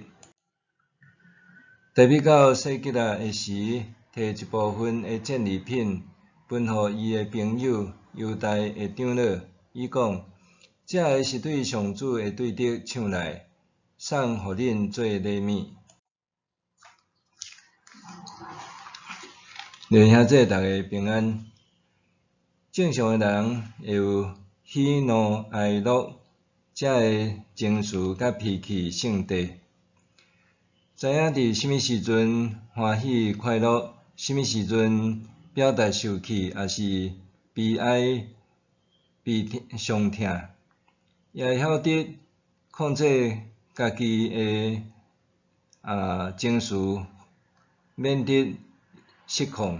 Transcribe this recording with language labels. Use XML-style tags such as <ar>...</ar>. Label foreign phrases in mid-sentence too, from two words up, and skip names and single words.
<nan>大笔到西吉拉的时，摕一部分的战利品分互伊的朋友犹大的长老，伊讲：这个是对上主的对敌抢来，送互恁做礼物。弟兄姊大家平安。正常的人会有喜怒哀乐这个情绪甲脾气性地，知影伫什么时阵欢喜快乐，什么时阵表达受气，也是悲哀伤痛，也会晓得控制家己的情绪，免得失控。</nan>